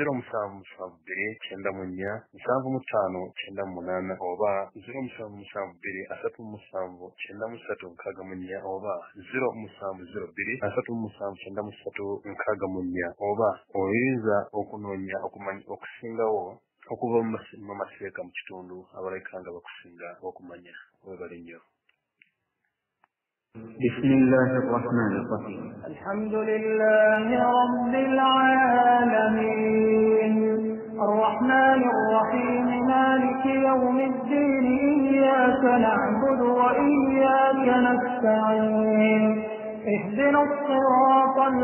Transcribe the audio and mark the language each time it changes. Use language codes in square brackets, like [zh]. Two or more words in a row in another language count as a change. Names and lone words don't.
[lg] 0772-955-958 oba 0772-379-664 oba 0702-379-664 oba oyinza okunoonya okusingawo okuva mu maseeka mu kitundu abalabika nga bakusinga okumanya webale nnyo. [ar] بسم الله الرحمن الرحيم الحمد لله رب العالمين الرحمن الرحيم مالك يوم الدين إياك نعبد وإياك نستعين اهدنا الصراط